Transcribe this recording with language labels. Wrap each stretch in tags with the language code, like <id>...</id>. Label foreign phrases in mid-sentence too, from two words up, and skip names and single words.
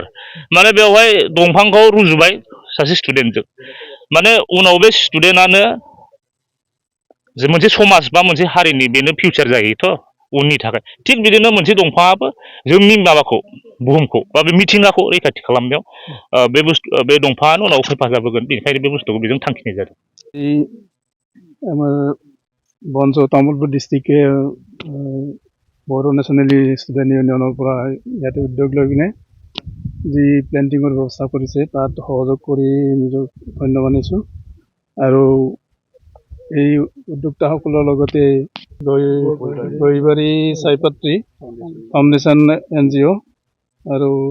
<brx>माने बेवहाय दंफांखौ रुजुबाय सासे स्टुडेन्टजों, माने उनाव बे स्टुडेन्टआनो मोनसे समाज बा मोनसे हारिनि बेनो फिउचार जायोथ' उननि थाखाय। थिग बिदिनो मोनसे दंफाङाबो जोंनि माबाखौ, बुहुमखौ बा बे मिथिंगाखौ रैखाथि खालामनायाव बे दंफाङानो उनाव हेफाजाब होगोन। बेनिखायनो बे बुस्थुखौ बेजों थांखिनाय जादों।</brx> <as>বঞ্চ তামোলপুৰ ডিষ্ট্ৰিক্টে বড়ো নেশ্যনেল ষ্টুডেণ্ট ইউনিয়নৰ পৰা ইয়াতে উদ্যোগ লৈ কিনে যি প্লেণ্টিঙৰ ব্যৱস্থা কৰিছে তাত সহযোগ কৰি নিজক ধন্য মানিছোঁ আৰু এই উদ্যোক্তাসকলৰ লগতে গহিবাৰী চাইপাত্ৰী ফাউণ্ডেশ্যন NGO আৰু</as>